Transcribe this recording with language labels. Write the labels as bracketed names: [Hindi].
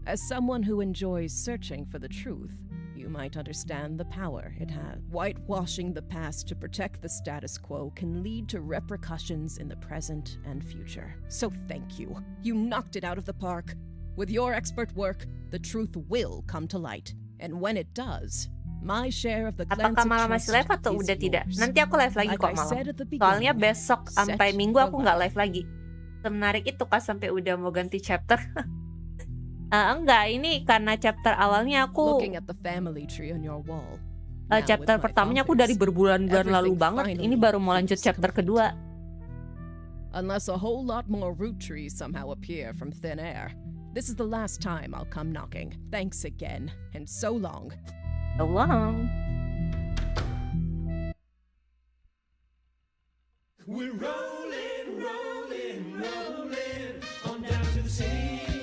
[English] As someone who enjoys searching for the truth, you might understand the power it has. Whitewashing the past to protect the status quo can lead to repercussions in the present and future. So thank you. You knocked it out of the park. With your expert work, the truth will come to light. And when it does, my share of the [Indonesian] Apakah malam masih live atau udah tidak? Nanti aku live lagi kok malam. Soalnya besok sampai minggu aku nggak live lagi. Semenarik itu kan sampai udah mau ganti chapter. Enggak, ini karena chapter awalnya aku [English] Looking at the family tree on your wall. [Indonesian] chapter pertamanya aku dari berbulan-bulan lalu banget. Ini baru mau lanjut chapter kedua. [English] Unless a whole lot more Roottrees somehow appear from thin air. This is the last time I'll come knocking. Thanks again, and so long. So long. We're rolling, rolling, rolling on down to the sea.